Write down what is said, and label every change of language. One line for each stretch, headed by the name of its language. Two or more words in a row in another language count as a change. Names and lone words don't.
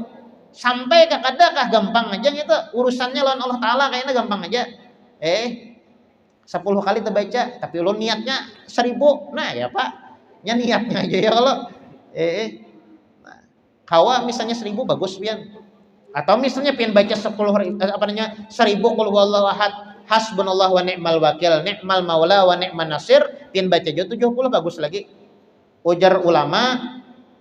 Banjar: Sampai ke kadakah gampang aja gitu. Urusannya lawan Allah Ta'ala kayaknya gampang aja. 10 kali terbaca. Tapi lo niatnya 1000. Nah ya Pak. Ya niatnya aja ya kalau. Kawa misalnya 1000 bagus pian. Atau misalnya pian baca 10 1000
Arabic: قل هو الله أحد حسبنا الله ونعم الوكيل نعم المولى ونعم النصير,
Banjar: pian baca aja 70 bagus lagi. Ujar ulama